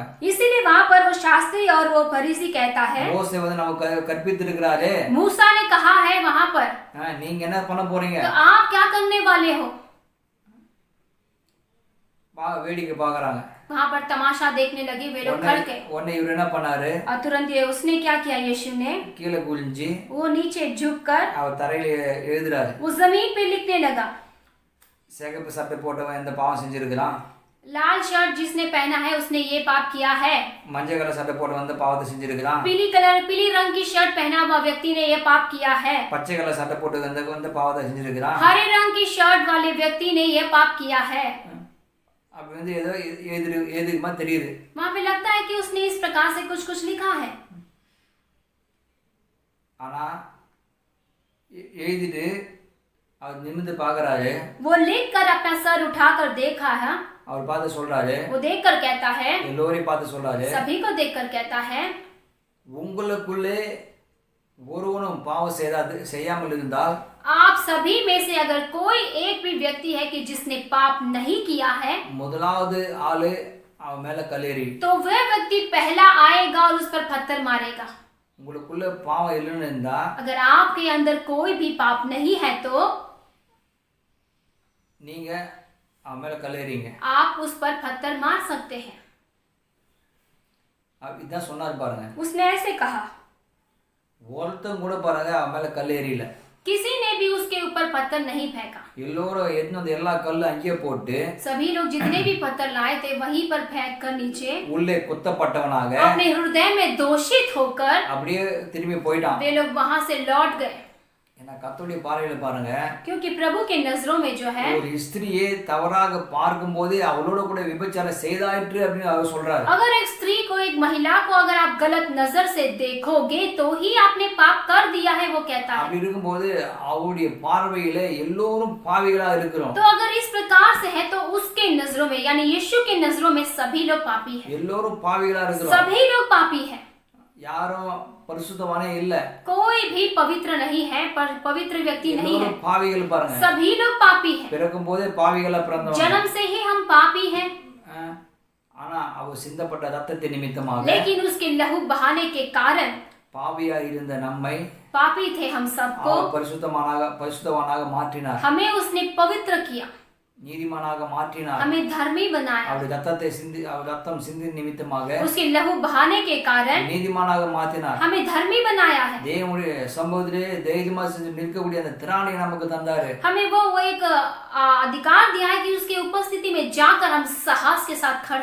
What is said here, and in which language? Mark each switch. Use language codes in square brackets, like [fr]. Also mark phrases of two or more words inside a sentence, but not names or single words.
[hi] इसीलिए वहां पर वो शास्त्री और वो फरीसी कहता है, [ta] மோசே வந்து நமக்கு கற்பித்திருக்கிறாரு, [hi] मूसा ने कहा है वहां पर, [ta] நீங்க என்ன பண்ண போறீங்க? [hi] तो आप क्या करने वाले हो? [ta] வேடிக்கை பாக்குறாங்க. [hi] वहां पर तमाशा देखने लगे वे लोग खड़ के। [ta] உடனே இவர் என்ன பண்ணாரு? [hi] और तुरंत ये उसने क्या किया? यीशु ने [ta] கீழே குனிஞ்சு [hi] वो नीचे झुककर [ta] அவர் தரையில எழுதுறாரு. [hi] वो जमीन पे लिखने लगा। [ta] சிகப்பு சட்டை போட்டவன் இந்த பாவம் செஞ்சிருக்கிறான், [hi] लाल शर्ट जिसने पहना है उसने ये पाप किया है, [ta] மஞ்சள் கலர் சட்டை போட்டவன் இந்த பாவத்தை செஞ்சிருக்கிறான், [hi] पीली रंग की शर्ट पहना हुआ व्यक्ति ने ये पाप किया है, [ta] பச்சை கலர் சட்டை போட்டு இந்த பாவத்தை செஞ்சிருக்கிறான், [hi] हरे रंग की शर्ट वाले व्यक्ति ने ये पाप किया है। [ta] அப்படி வந்து ஏதோ எதுக்குமா தெரியுது. [hi] वहां पे लगता है कि उसने इस प्रकार से कुछ कुछ लिखा है। [ta] ஆனா எழுதிட்டு அவர் நிமிர்ந்து பாக்குறாரு. [hi] वो लिख कर अपना सर उठाकर देखा है, [ta] அவர் பார்த்து சொல்றாரு, [hi] वो देख कर कहता है, [ta] எல்லோரையும் பார்த்து சொல்றாரு, [hi] सभी को देख कर कहता है, [ta] உங்களுக்குள்ளே ஒருவனும் பாவம் செய்யாமல் இருந்தால், [hi] आप सभी में से अगर कोई एक भी व्यक्ति है कि जिसने पाप नहीं किया है, [ta] முதலாவது ஆளு அவன் மேல கல்லேறி, [hi] तो वह व्यक्ति पहला आएगा और उस पर पत्थर मारेगा। [ta] உங்களுக்குள்ள பாவம் இல்லைன்னு இருந்தா, [hi] अगर आपके अंदर कोई भी पाप नहीं है तो [ta] நீங்க அவன் மேல கல்லேறீங்க. [hi] आप उस पर पत्थर मार सकते हैं। [ta] இதான் சொன்னாரு பாருங்க. [hi] उसने ऐसे कहा, [ta] ஒருத்தன் கூட பாருங்க அவன் மேல கல்லேறியில, [hi] किसी ने भी उसके ऊपर पत्थर नहीं फेंका। [ta] எல்லோரும் எடுத்து எல்லா கல்லு அங்கேயே போட்டு [hi] सभी लोग जितने भी पत्थर लाए थे वहीं पर फेंक कर नीचे [ta] உள்ளே குத்தப்பட்டவனாக [hi] अपने हृदय में दोषित होकर [ta] அப்படியே திரும்பி போயிட்டான். [hi] वे लोग वहां से लौट गए। [ta] ஏன்னா கர்த்தருடைய பார்வையில பாருங்க, [hi] क्योंकि प्रभु के नजरों में जो है, [ta] ஒரு ஸ்திரியை தவறாக பார்க்கும் போது அவளோட கூட விபச்சாரம் செய்தாயிற்று அப்படின்னு அவர் சொல்றாரு. [hi] अगर एक स्त्री को एक महिला को अगर आप गलत नजर से देखोगे तो ही आपने पाप कर दिया है, वो कहता है। [ta] அப்படி இருக்கும்போது அவருடைய பார்வையில எல்லோரும் பாவிகளா இருக்கிறோம். [hi] तो अगर इस प्रकार से है तो उसके नजरों में यानी यीशु के नजरों में सभी लोग पापी हैं। [ta] எல்லோரும் பாவிகளா இருக்கிறோம். [hi] सभी लोग पापी हैं। [ta] யாரும் பரிசுத்தவானே இல்ல. [hi] कोई भी पवित्र नहीं है, पर पवित्र व्यक्ति नहीं है। [ta] எல்லோரும் பாவிகள் பாருங்க. [hi] सभी लोग पापी हैं। [ta] பிறக்கும் போதே பாவிகளா பிறந்தவங்க. [hi] जन्म से ही हम पापी हैं। [ta] ஆனா அவர் சிந்தப்பட்ட ரத்தத்தின் நிமித்தமாக, [hi] लेकिन उसके लहू बहाने के कारण [ta] பாவியா இருந்த நம்மை [hi] पापी थे हम सबको, [ta] அவர் பரிசுத்தவானாக மாற்றினார். [hi] हमें उसने पवित्र किया, [ta] நீதிமானாக மாற்றினார். [hi] हमें धर्मी बनाया। [ta] அவர் ரத்தம் சிந்தி நிமித்தமாக [hi] उसके लहू बहाने के कारण [ta] நீதிமானாக மாற்றினார். [hi] हमें धर्मी बनाया है। [ta] தேவனுடைய சம்பவத்திலே தைரியமா செஞ்சு நிற்கக்கூடிய அந்த திராணி நமக்கு தந்தாரு. [hi] हमें वो एक अधिकार दिया है कि उसके उपस्थिति में जाकर हम साहस के साथ खड़